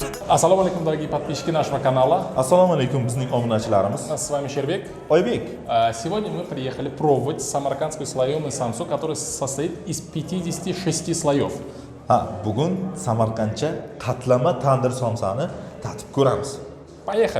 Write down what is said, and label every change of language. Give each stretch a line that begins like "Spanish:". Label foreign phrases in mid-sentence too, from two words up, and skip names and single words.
Russian: Ассаламу алейкум, дорогие подписчики нашего канала.
Uzbek: Assalomu alaykum bizning obunachilarimiz.
Russian: С вами Sherbek.
Uzbek: Oybek.
Russian: Сегодня мы приехали пробовать самаркандскую слоеную самсу, которая состоит из 56 слоев.
Uzbek: Bugun Samarqandcha qatlama tandir somsani tatib ko'ramiz.
Russian: Поехали!